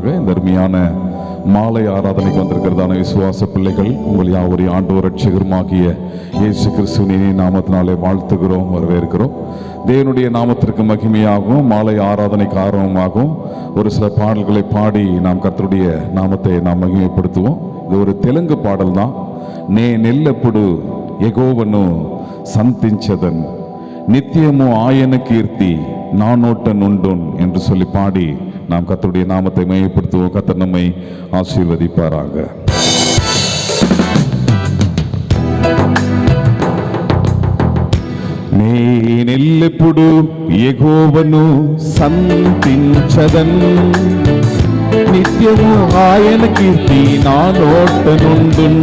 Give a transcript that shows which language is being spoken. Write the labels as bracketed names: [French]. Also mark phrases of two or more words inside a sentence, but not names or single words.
[Tamil] இந்த அருமையான மாலை ஆராதனைக்கு வந்திருக்கிறதான விசுவாச பிள்ளைகள் உங்கள் யாவரையும் ஆண்டவர் ரட்சகருமாகிய இயேசு கிறிஸ்துவின் நாமத்தினாலே வாழ்த்துகிறோம், வரவேற்கிறோம். தேவனுடைய நாமத்திற்கு மகிமையாகவும் மாலை ஆராதனைக்கு ஆர்வமாகவும் ஒரு சில பாடல்களை பாடி நாம் கர்த்தருடைய நாமத்தை நாம் மகிமைப்படுத்துவோம். இது ஒரு தெலுங்கு பாடல் தான். [Telugu] నే నెల్లప్పుడు యెహోవాను సంతించదన్, నిత్యము ఆయన కీర్తి నానోట నుండున్ [Tamil] என்று சொல்லி பாடி நாம் கர்த்தருடைய நாமத்தை மகிமைப்படுத்துவோம். கர்த்தர் நம்மை ஆசீர்வதிப்பாராக. [Telugu] నేనెల్లప్పుడు యెహోవాను సంతించదన్, నిత్యము ఆయన కీర్తి నా నోట నుండున్.